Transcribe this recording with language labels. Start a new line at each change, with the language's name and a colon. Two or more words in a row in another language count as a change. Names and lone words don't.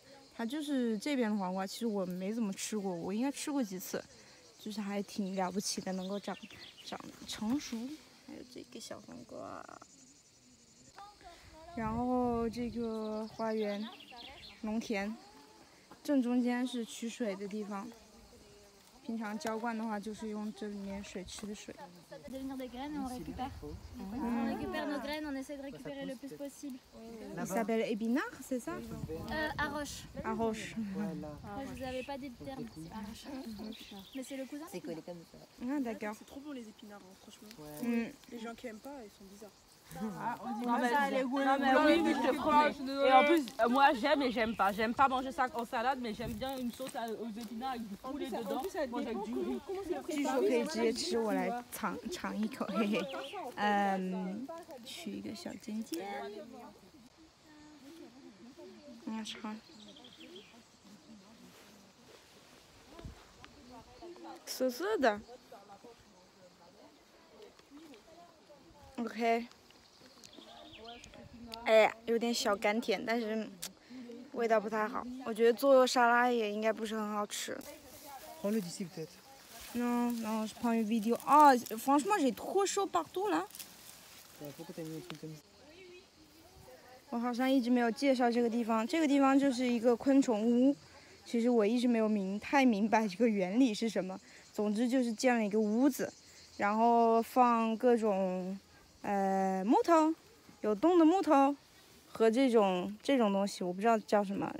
Chinese: 它就是这边的黄瓜，其实我没怎么吃过，我应该吃过几次，就是还挺了不起的，能够长得成熟。还有这个小黄瓜，然后这个花园、农田，正中间是取水的地方。平常浇灌的话，就是用这里面水池的水。
French: Devenir des graines et on récupère. On récupère nos graines, on essaie de récupérer le plus possible. Il s'appelle épinard, c'est ça? Arroche. Arroche. Moi, je vous avais pas dit le terme. Arroche. Mais c'est le cousin. C'est collé comme ça. Ah, d'accord. C'est trop bon les épinards, hein, franchement. Les gens qui aiment pas, ils sont bizarres. Non mais oui, mais je te promets. Et en plus, moi j'aime et j'aime pas. J'aime pas manger ça en salade, mais j'aime bien une sauce aux épinards avec du poulet dedans. Moi avec du riz.
Chinese: 据说可以直接吃，我来尝一口，嘿嘿。取一个小尖尖，尝。涩涩的。OK。哎，有点小甘甜，但是味道不太好。我觉得做沙拉也应该不是很好吃。
French: Prends-le d'ici peut-être. Non, non, je prends une vidéo. Ah, franchement, j'ai trop chaud partout là. Pourquoi t'as mis un truc comme ça?
Chinese: 我好像一直没有介绍这个地方，这个地方就是一个昆虫屋。其实我一直没有太明白这个原理是什么。总之就是建了一个屋子，然后放各种木头。有洞的木头和这种东西，我不知道叫什么。